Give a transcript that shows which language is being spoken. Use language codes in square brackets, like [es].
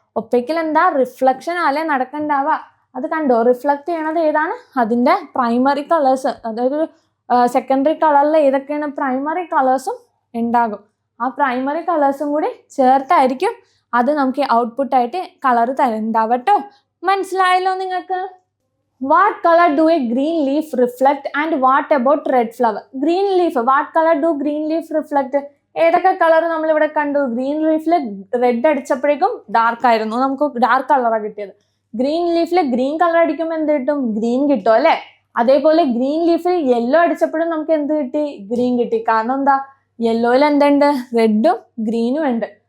[ml] ഒപ്പേക്കിൽ എന്താ? റിഫ്ലക്ഷൻ അല്ലേ നടക്കണ്ടാവുക. അത് കണ്ടോ? റിഫ്ലക്ട് ചെയ്യണത് ഏതാണ്? അതിന്റെ പ്രൈമറി കളേഴ്സ്. അതായത് സെക്കൻഡറി കളറിൽ ഏതൊക്കെയാണ് പ്രൈമറി കളേഴ്സും ഉണ്ടാകും. ആ പ്രൈമറി കളേഴ്സും കൂടി ചേർത്തായിരിക്കും അത് നമുക്ക് ഔട്ട്പുട്ടായിട്ട് കളർ തരുന്നുണ്ടാവട്ടോ. മനസ്സിലായല്ലോ നിങ്ങൾക്ക്? [en] What color do a green leaf reflect and what about red flower? Green leaf, what color do green leaf reflect? [ml] ഏതൊക്കെ കളർ നമ്മൾ ഇവിടെ കണ്ടു? ഗ്രീൻ ലീഫിൽ റെഡ് അടിച്ചപ്പോഴേക്കും ഡാർക്ക് ആയിരുന്നു, നമുക്ക് ഡാർക്ക് കളറാണ് കിട്ടിയത്. ഗ്രീൻ ലീഫിൽ ഗ്രീൻ കളർ അടിക്കുമ്പോൾ എന്ത് കിട്ടും? ഗ്രീൻ കിട്ടും അല്ലേ? അതേപോലെ ഗ്രീൻ ലീഫിൽ യെല്ലോ അടിച്ചപ്പോഴും നമുക്ക് എന്ത് കിട്ടി? ഗ്രീൻ കിട്ടി. കാരണം എന്താ? യെല്ലോയിൽ എന്തുണ്ട്? റെഡും ഗ്രീനും ഉണ്ട്.